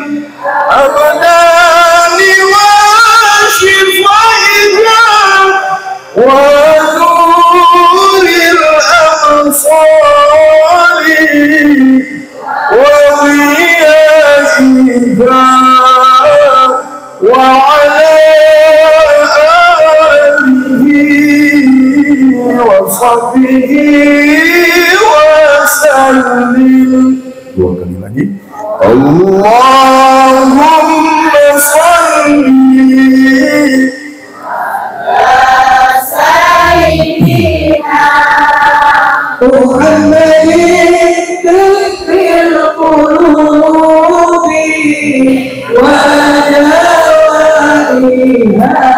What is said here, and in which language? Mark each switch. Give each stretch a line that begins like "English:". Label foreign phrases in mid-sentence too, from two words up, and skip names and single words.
Arabic: أبدان وشفائها ونور الأبصار وغياثها وعلى آله وصحبه وسلم.
Indonesian: Dua kali lagi.
Arabic: اللهم صل على سيدنا محمد طب القلوب ودوائها